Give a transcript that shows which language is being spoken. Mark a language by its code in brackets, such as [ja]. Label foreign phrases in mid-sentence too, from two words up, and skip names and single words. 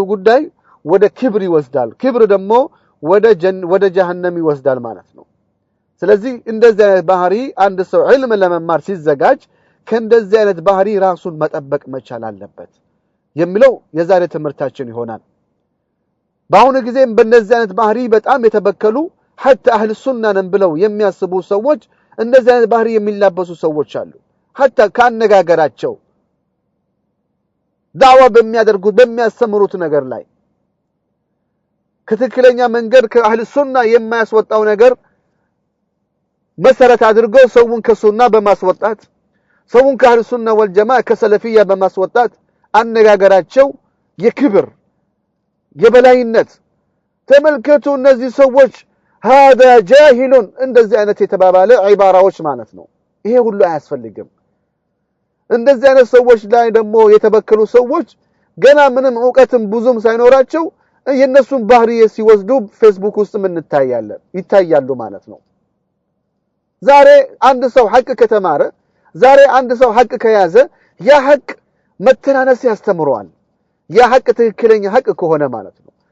[am] ጉዳይ ወደ ክብር ይወስዳል ክብር ደግሞ ወደ ጀሃነም ይወስዳል ማለት ነው ስለዚህ እንደዚህ አይነት ባህሪ አንድ ሰው ዒልም ለመማር ሲዘጋጅ ከእንደዚህ አይነት ባህሪ ራሱን መጠበቅ መቻል አለበት የሚለው የዛሬ ትምህርታችን ይሆናል በአሁኑ ጊዜም በእነዚህ አይነት ባህሪ በጣም የተበከሉ حتى [ar] اهل السنه [am] ነን ብለው የሚያስቡ ሰዎች እንደዚህ አይነት ባህሪ የሚላበሱ ሰዎች አሉ حتى ካነጋገራቸው ዳዋ በሚያደርጉት በሚያስተምሩት ነገር ላይ ከትክክለኛ መንገድ ከአህል ሱና የማያስወጣው ነገር መሰረት አድርገው ሰውን ከሱና በማስወጣት ሰውን ከአህል [ar] السنة والجماعة [am] ከሰለፊያ በማስወጣት አነጋገራቸው የክብር የበላይነት ተመልከቱ እነዚህ ሰዎች [ar] هذا جاهل [am] እንደዚህ አይነት የተባባለ ዒባራዎች ማለት ነው ይሄ ሁሉ አያስፈልግም እንደዚህ አይነት ሰዎች ላይ ደግሞ የተበከሉ ሰዎች ገና ምንም ዕውቀትም ብዙም ሳይኖራቸው የነሱን ባህሪ ሲወስዱ ፌስቡክ ውስጥ ምን ይታያሉ ማለት ነው ዛሬ አንድ ሰው ሐቅ ከተማረ ዛሬ አንድ ሰው ሐቅ ከያዘ ያ ሐቅ መተናነስ ያስተምረዋል ያ ሐቅ ትክክለኛ ሐቅ ከሆነ ማለት ነው